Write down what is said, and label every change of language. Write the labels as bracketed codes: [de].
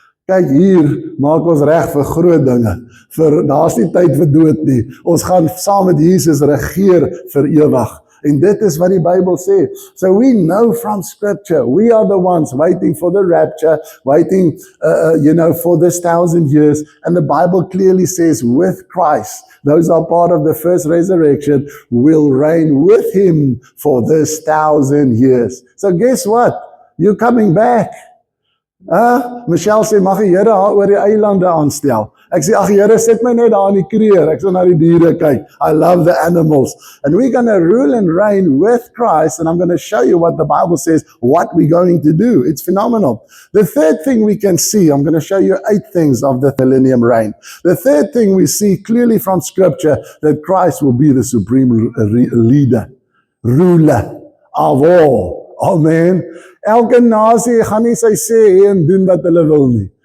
[af] Kyk hier, maak ons reg vir groot dinge, daar's nie tyd vir dood nie. Ons gaan saam met Jesus regeer vir ewig. En dit is wat die Bybel sê. [en] So we know from Scripture, we are the ones waiting for the rapture, waiting, for this 1,000 years. And the Bible clearly says, with Christ, those are part of the first resurrection, will reign with him for this 1,000 years. So guess what? You're coming back. [af] Michelle sê, mag die Here haar oor die eilande aanstel. Ek sê, ag Here, sit my net daar in die kreer. Ek sal na die diere kyk. [en] I love the animals. And we're going to rule and reign with Christ, and I'm going to show you what the Bible says, what we're going to do. It's phenomenal. The third thing we can see, I'm going to show you 8 things of the millennium reign. The third thing we see clearly from Scripture, that Christ will be the supreme leader, ruler of all. Amen. [af] Elke nasie gaan nie sy sê en doen wat hulle wil nie.